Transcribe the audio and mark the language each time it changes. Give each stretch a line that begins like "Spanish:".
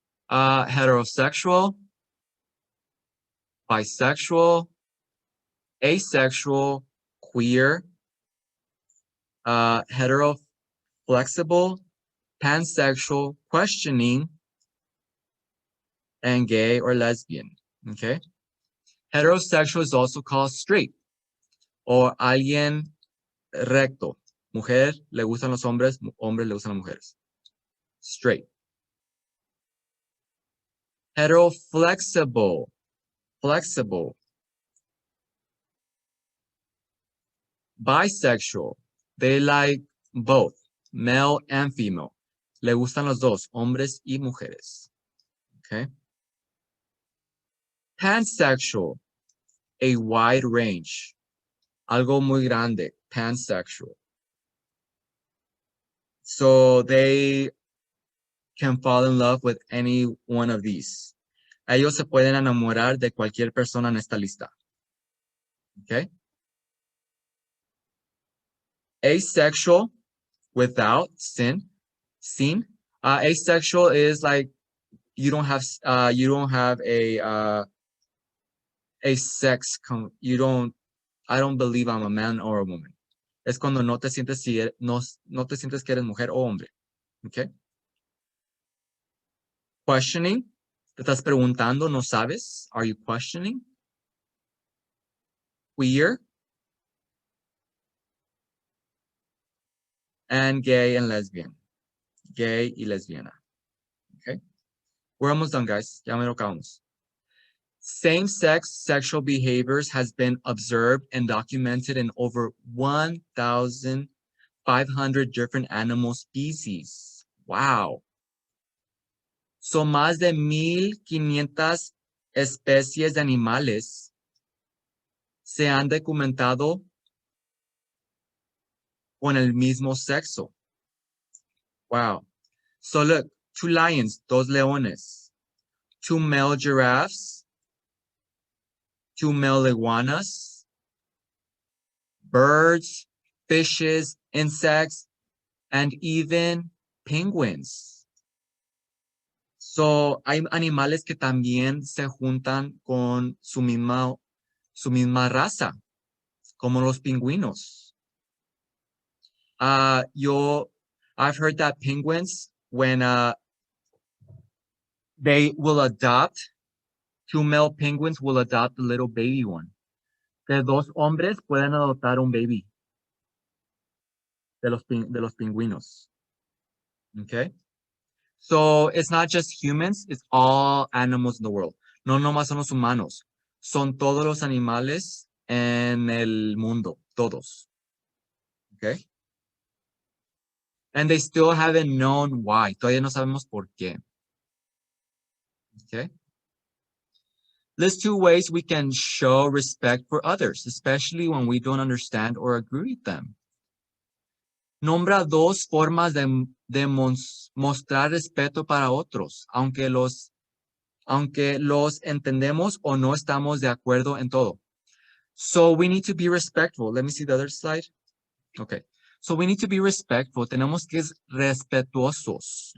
English: Heterosexual, bisexual, asexual, queer, hetero-flexible, pansexual, questioning, and gay or lesbian, okay? Heterosexual is also called straight or
Spanish: alguien recto. Mujer le gustan los hombres, hombres le gustan las mujeres.
English: Straight. Hetero-flexible, flexible. Bisexual, they like both, male and female.
Spanish: Le gustan los dos, hombres y mujeres. Okay.
English: Pansexual, a wide range.
Spanish: Algo muy grande, pansexual.
English: So they can fall in love with any one of these.
Spanish: Ellos se pueden enamorar de cualquier persona en esta lista.
English: Okay. Asexual, without sin. Asexual is like you don't have a sex I don't believe I'm a man or a woman.
Spanish: Es cuando no te sientes no te sientes que eres mujer o hombre.
English: Okay?
Spanish: Questioning. Te estás preguntando, no sabes.
English: Are you questioning? Queer. And gay and lesbian.
Spanish: Gay y lesbiana.
English: Okay? We're almost done, guys.
Spanish: Ya me lo acabamos.
English: Same-sex sexual behaviors has been observed and documented in over 1,500 different animal species. Wow.
Spanish: Son más de 1,500 especies de animales se han documentado con el mismo sexo.
English: Wow. So look, 2 lions, 2 leones, 2 male giraffes, 2 male iguanas, birds, fishes, insects, and even penguins.
Spanish: So, hay animales que también se juntan con su misma raza, como los pingüinos.
English: I've heard that penguins, when they will adopt, 2 male penguins will adopt a little baby one.
Spanish: Que 2 hombres pueden adoptar un baby de los pingüinos.
English: Okay? So it's not just humans, it's all animals in the world.
Spanish: No nomás son los humanos. Son todos los animales en el mundo. Todos. Okay?
English: And they still haven't known why.
Spanish: Todavía no sabemos por qué.
English: Okay? List 2 ways we can show respect for others, especially when we don't understand or agree with them.
Spanish: Nombra 2 formas de mostrar respeto para otros, aunque los entendemos o no estamos de acuerdo en todo.
English: So we need to be respectful. Let me see the other slide. Okay. So we need to be respectful.
Spanish: Tenemos que ser respetuosos.